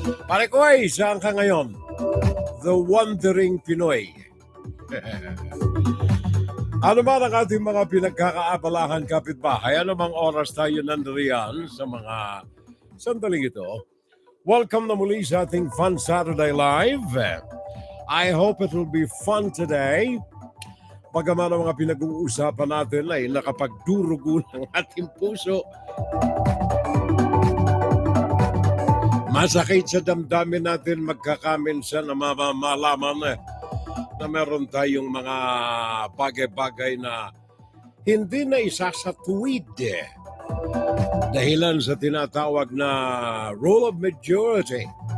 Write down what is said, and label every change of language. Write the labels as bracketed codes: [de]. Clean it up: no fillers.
[tl] Pare ko ay, saan ka ngayon? The Wandering Pinoy. Ano ba ang ating mga pinagkakaabalahan kapitbahay? Ano bang oras tayo nandiriyan sa mga sandaling ito? Welcome na muli sa ating Fun Saturday Live. [en] I hope it will be fun today. [tl] Bagaman ang mga pinag-uusapan natin ay nakapagdurugo ng ating puso. Masakit sa damdamin natin magkakaminsan na malaman na meron tayong mga bagay-bagay na hindi na isasatuwid dahilan sa tinatawag na rule of majority.